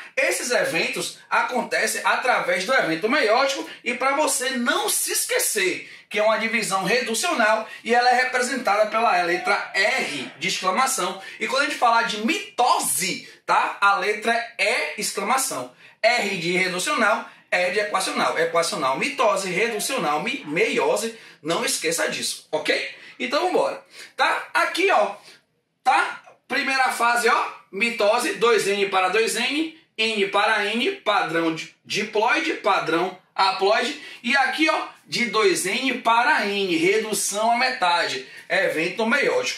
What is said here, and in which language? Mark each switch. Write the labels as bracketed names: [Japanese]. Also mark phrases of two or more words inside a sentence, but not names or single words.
[Portuguese] Esses eventos acontecem através do evento meiótico e para você não se esquecer que é uma divisão reducional e ela é representada pela letra R de exclamação. E quando a gente falar de mitose, tá? A letra é exclamação. R de reducional, E de equacional. Equacional, mitose, reducional, meiose. Não esqueça disso, ok? Então vamos embora. Tá? Aqui, ó. Tá? Primeira fase, ó. Mitose, 2N para 2N. N para N, padrão diploide, padrão haploide. E aqui, ó, de 2N para N, redução à metade, evento meiótico.